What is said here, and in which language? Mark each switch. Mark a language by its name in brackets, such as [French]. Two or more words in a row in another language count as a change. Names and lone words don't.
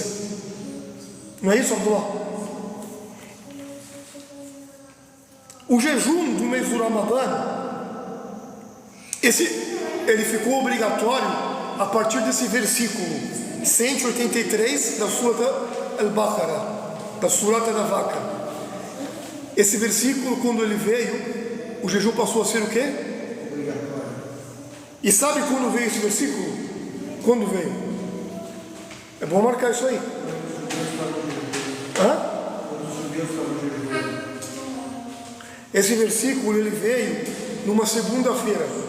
[Portuguese] Não é isso, Abdullah? O jejum do mês do Ramadã, ele ficou obrigatório a partir desse versículo 183 da Surah Al-Baqarah, da Surata da Vaca. Esse versículo, quando ele veio, o jejum passou a ser o quê? E sabe quando veio esse versículo? Quando veio? É bom marcar isso aí. Hã? Esse versículo ele veio numa segunda-feira.